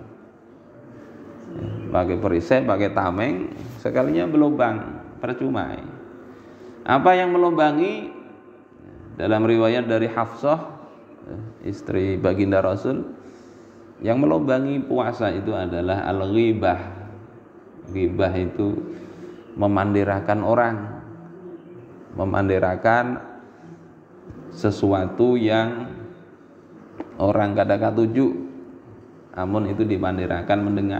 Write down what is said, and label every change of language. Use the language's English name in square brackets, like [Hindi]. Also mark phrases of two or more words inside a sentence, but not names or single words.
[Indonesian] Pakai perisai, pakai tameng, sekalinya berlubang, percuma. Apa yang melubangi? Dalam riwayat dari Hafsah, istri baginda Rasul, yang melubangi puasa itu adalah al-ghibah. Ghibah itu memandirakan orang, memandirakan sesuatu yang orang kadang tuju, namun itu dipandirakan mendengar.